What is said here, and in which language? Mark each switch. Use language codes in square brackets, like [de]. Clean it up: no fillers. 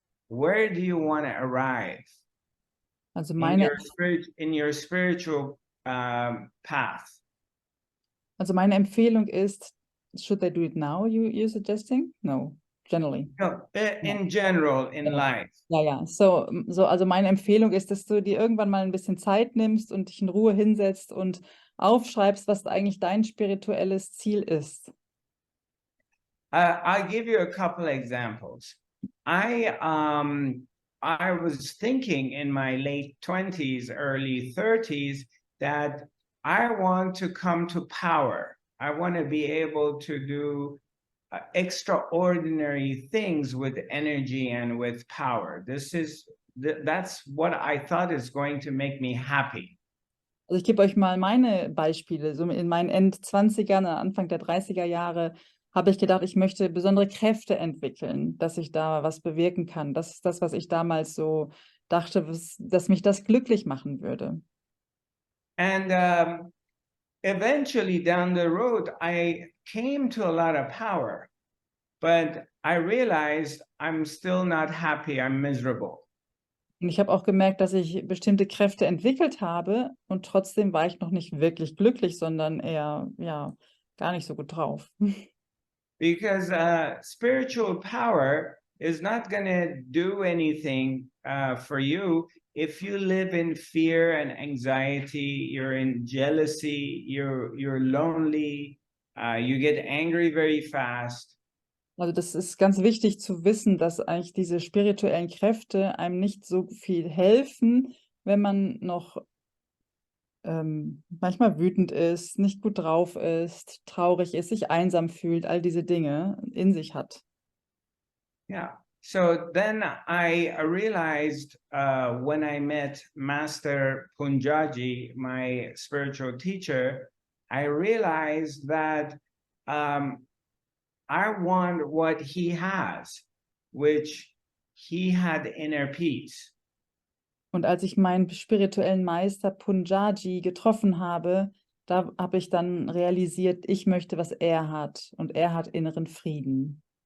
[en] Where do you want to arrive [de] Also [en] in your spiritual path? [de] Also meine Empfehlung ist, [en] should I do it now, you're suggesting? No, generally. No, in general, in life. [de] Ja. Also meine Empfehlung ist, dass du dir irgendwann mal ein bisschen Zeit nimmst und dich in Ruhe hinsetzt und aufschreibst, was eigentlich dein spirituelles Ziel ist. [en] I'll give you a couple examples. I was thinking in my late 20s, early 30s, that I want to come to power. I want to be able to do extraordinary things with energy and with power. That's what I thought is going to make me happy. [de] Also ich gebe euch mal meine Beispiele. So in meinen End-20ern, Anfang der 30er Jahre, habe ich gedacht, ich möchte besondere Kräfte entwickeln, dass ich da was bewirken kann. Das ist das, was ich damals so dachte, dass mich das glücklich machen würde. [en] And eventually down the road, I came to a lot of power, but I realized I'm still not happy, I'm miserable. [de] Und ich habe auch gemerkt, dass ich bestimmte Kräfte entwickelt habe und trotzdem war ich noch nicht wirklich glücklich, sondern eher, ja, gar nicht so gut drauf. [en] Because spiritual power is not going to do anything for you if you live in fear and anxiety, you're in jealousy, you're lonely, you get angry very fast. [de] Also das ist ganz wichtig zu wissen, dass eigentlich diese spirituellen Kräfte einem nicht so viel helfen, wenn man noch manchmal wütend ist, nicht gut drauf ist, traurig ist, sich einsam fühlt, all diese Dinge in sich hat. [en] Yeah. So then I realized when I met Master Punjaji, my spiritual teacher, I realized that I want what he has, which he had inner peace. [de] Und als ich meinen spirituellen Meister Punjaji getroffen habe, da habe ich dann realisiert, ich möchte, was er hat. Und er hat inneren Frieden.